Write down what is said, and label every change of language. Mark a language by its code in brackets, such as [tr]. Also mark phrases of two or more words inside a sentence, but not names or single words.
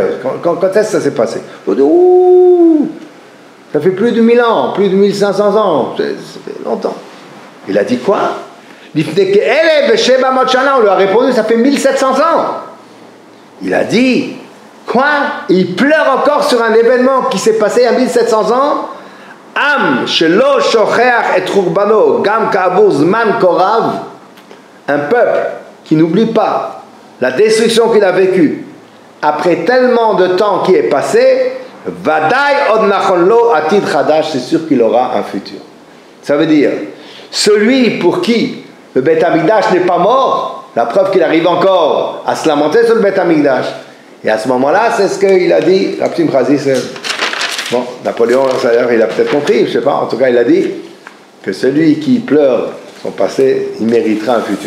[fr] Quand est-ce que ça s'est passé? On dit, ouh, ça fait plus de 1000 ans, plus de 1500 ans, ça fait longtemps. Il a dit quoi? On lui a répondu, ça fait 1700 ans. Il a dit, Quoi? Il pleure encore sur un événement qui s'est passé il y a 1700 ans? [he] עם שלא שוכח את חורבנו גם כעבור זמן כה רב, [fr] un peuple qui n'oublie pas la destruction qu'il a vécue après tellement de temps qui est passé, [he] ודאי עוד נכון לו עתיד חדש, [fr] c'est sûr qu'il aura un futur. Ça veut dire, celui pour qui le [he] בית המקדש [fr] n'est pas mort, la preuve qu'il arrive encore à se lamenter sur le [he] בית המקדש. [fr] Et à ce moment-là, c'est ce qu'il a dit, Rab Simcha Zissel. Bon, Napoléon, il a peut-être compris, je ne sais pas, en tout cas il a dit que celui qui pleure son passé, il méritera un futur.